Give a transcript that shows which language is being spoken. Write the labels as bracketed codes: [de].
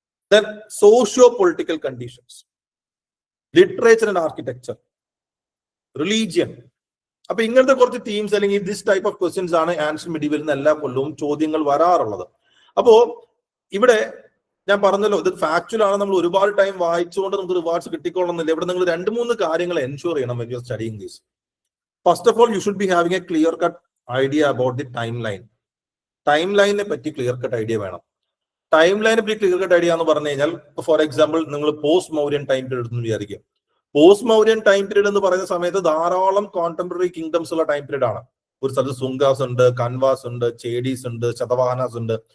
[en] Then socio political conditions, literature and architecture, religion. [ml] അപ്പൊ ഇങ്ങനത്തെ കുറച്ച് തീംസ് അല്ലെങ്കിൽ [en] this type of questions [ml] ആണ് ആൻഷ്യന്റ് മിഡീവലിൽ നിന്ന് എല്ലാ കൊല്ലവും ചോദ്യങ്ങൾ വരാറുള്ളത്. അപ്പോ ഇവിടെ ഞാൻ പറഞ്ഞല്ലോ, ഇത് ഫാക്ച്വൽ ആണ്. നമ്മൾ ഒരുപാട് ടൈം വായിച്ചുകൊണ്ട് നമുക്ക് റിവാർഡ്സ് കിട്ടിക്കൊള്ളുന്നില്ല. ഇവിടെ നിങ്ങൾ 2-3 കാര്യങ്ങൾ എൻഷുർ ചെയ്യണം [en] when you are studying this. First of all, you should be having a clear cut idea about the timeline. [ml] Time ലൈനിനെ പറ്റി ക്ലിയർ കട്ട് ഐഡിയ വേണം. ടൈം ലൈനെ പറ്റി ക്ലിയർ കട്ട് ഐഡിയ എന്ന് പറഞ്ഞു കഴിഞ്ഞാൽ, [en] for example [ml] നിങ്ങൾ പോസ്റ്റ് മൗര്യൻ ടൈം പീരീഡ് എന്ന് വിചാരിക്കുക. പോസ്റ്റ് മൗര്യൻ ടൈം പീരീഡ് എന്ന് പറയുന്ന സമയത്ത് ധാരാളം കോണ്ടംപററി കിങ്ഡംസ് ഉള്ള ടൈം പീരീഡ് ആണ്. ഒരു സ്ഥലത്ത് സുങ്കാസ് ഉണ്ട്, കൻവാസ് ഉണ്ട്, ചേഡീസ് ഉണ്ട്, ശതവാഹനാസ് ഉണ്ട്.